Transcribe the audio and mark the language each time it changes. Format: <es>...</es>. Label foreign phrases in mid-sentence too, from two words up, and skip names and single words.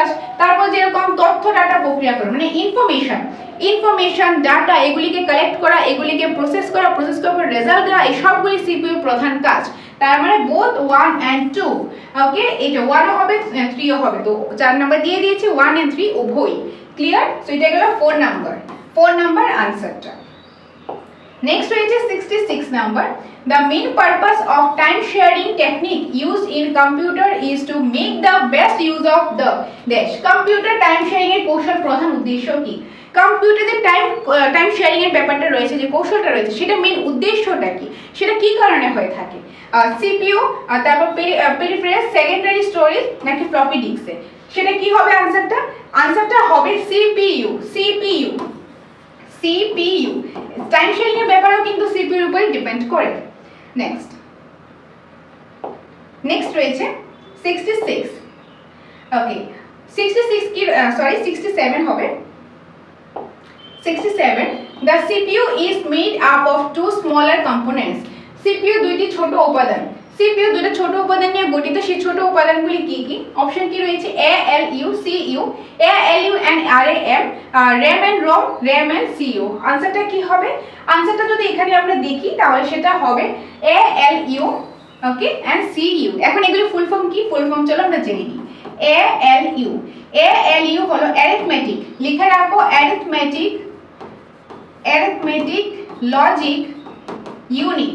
<bn>তারপর যেরকম তথ্য ডাটা প্রক্রিয়া করা মানে</bn> <en>information data</en> <bn>এগুলিকে কালেক্ট করা, এগুলিকে প্রসেস করা, প্রসেস করার পর রেজাল্ট দেওয়া, এই সবগুলি সিপিইউর প্রধান কাজ। তার মানে বোথ 1 and 2, ওকে, এটা 1 ও হবে 3 ও হবে। তো 4 নাম্বার দিয়ে দিয়েছি, 1 and 3 উভয়। ক্লিয়ার? সো এটা গেল 4 নাম্বার আনসারটা। নেক্সট রয়েছে 66 নাম্বার।</bn> <en>The main purpose of time sharing technique used in computer is to make the best use of the dash. Computer time sharing</en> <bn>এর কৌশল প্রধান উদ্দেশ্য কি? কম্পিউটারে</bn> <en>time sharing</en> <bn>এর ব্যাপারটা রয়েছে, যে কৌশলটা রয়েছে সেটা মেইন উদ্দেশ্যটা কি, সেটা কি কারণে হয়ে থাকে? সিপিইউ, তারপর পেরিফেরাল,</bn> <en>secondary storage</en> <bn>নাকি</bn> <en>floppy disk?</en> <bn>সেটা কি হবে আনসারটা হবে সিপিইউ।</bn> <en>time sharing</en> <bn>এর ব্যাপারও কিন্তু সিপিইউর উপর ডিপেন্ড করে। নেক্সট রয়েছে 66, ওকে, 67 হবে। 67,</bn> <en>the CPU is made up of two smaller components.</en> <bn>CPU দুইটি ছোট উপাদান, CPU দুটো ছোট উপাদান নিয়ে গঠিত। সেই ছোট উপাদানগুলি কি কি? অপশন কি রয়েছে? ALU, CU, ALU and RAM, RAM and ROM, RAM and CU। আনসারটা কি হবে? আনসারটা যদি এখানে আমরা দেখি তাহলে সেটা হবে ALU, ওকে, and CU। এখন এগুলি</bn> <en>full form</en> <bn>কি?</bn> <en>full form</en> <bn>চলো আমরা জেনে নিই। ALU হলো অ্যারিথমেটিক, লিখে রাখো,</bn> <en>arithmetic logic unit.</en>